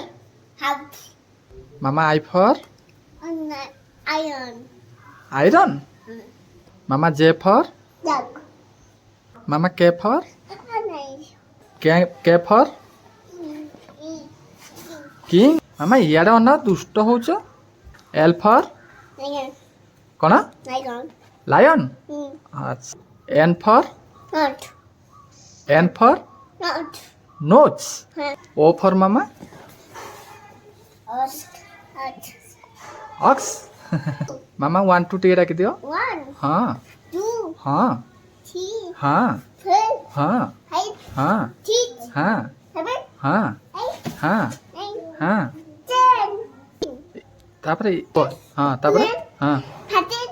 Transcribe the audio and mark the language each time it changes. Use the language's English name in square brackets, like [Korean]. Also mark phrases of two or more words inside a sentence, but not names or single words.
[English] House. Mama I for On the iron. iron. Mama J for Dog. Mama K for Nice. K for king. [Odia] Mama ଇଆଡ଼େ ଅନା ଦୁଷ୍ଟ ହଉଛ। [English] L for Lion. [Odia] କଣ [English] Lion. lion. ଆଚ୍ଛା N for Not. N for Not. nose. Huh. O for mama Ox. Ox. [Odia] ox. Mama 1 2 ଟିକେ ଡାକି ଦିଅ। [English] 1, [Odia] ହଁ [English] 2, [Odia] ହଁ [English] 3, [Odia] ହଁ [English] 4, [Odia] ହଁ [English] 5, [Odia] ହଁ [English] 6, [Odia] ହଁ [English] 7, [Odia] ହଁ [English] 8, [Odia] ହଁ [English] 9, [Odia] ହଁ [English] 10, [Odia] ତାପରେ ହଁ ତାପରେ ହଁ [English] 13,